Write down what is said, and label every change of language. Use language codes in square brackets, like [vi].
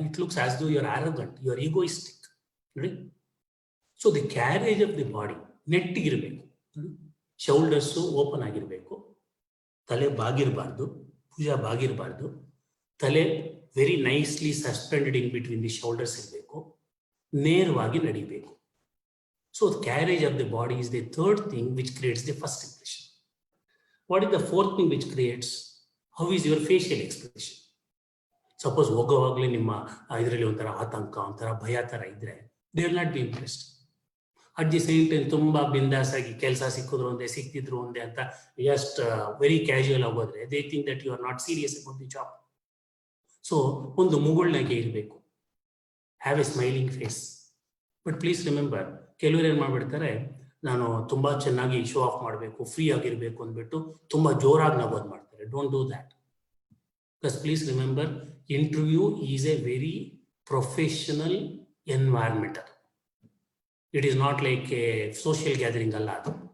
[en] It looks as though you are arrogant, you are egoistic ನೋಡಿ. So the carriage of the body [kn] ನೆಟ್ಟಿಗಿರಬೇಕು, [en] shoulders open ಆಗಿರಬೇಕು, [kn] ತಲೆ ಬಾಗಿರಬಾರ್ದು, ಭುಜ ಬಾಗಿರಬಾರ್ದು, ತಲೆ [en] very nicely suspended in between the shoulders ಇರಬೇಕು, [kn] ನೇರವಾಗಿ ನಡಿಬೇಕು. [en] So the carriage of the body is the third thing which creates the first impression. What is the fourth thing which creates? How is your facial expression? [kn] Suppose ಹೋಗೋವಾಗಲೇ ನಿಮ್ಮ ಇದರಲ್ಲಿ ಒಂಥರ ಆತಂಕ, ಒಂಥರ ಭಯ ತರ ಇದ್ರೆ [en] they will not be impressed. At the same time [kn] ತುಂಬಾ ಬಿಂದಾಸ್ ಆಗಿ ಕೆಲಸ ಸಿಕ್ಕಿದ್ರು ಒಂದೇ ಸಿಕ್ತಿದ್ರು ಒಂದೇ ಅಂತ [en] just very casual ಆಗೋದ್ರೆ they think that you are not serious about the job. So [kn] ಒಂದು ಮುಗುಳ್ನಾಗೆ ಇರಬೇಕು, [en] have a smiling face. But please remember, [kn] ಕೆಲವರು ಏನ್ ಮಾಡ್ಬಿಡ್ತಾರೆ, ನಾನು ತುಂಬಾ ಚೆನ್ನಾಗಿ ಶೋ ಆಫ್ ಮಾಡಬೇಕು, ಫ್ರೀ ಆಗಿರ್ಬೇಕು ಅಂದ್ಬಿಟ್ಟು ತುಂಬಾ ಜೋರಾಗಿ ನಗೋದು ಮಾಡ್ತಾರೆ. [en] Don't do that. Because please remember, interview is a very professional environment. ಅದು it is not like a social gathering ಅಲ್ಲ ಅದು.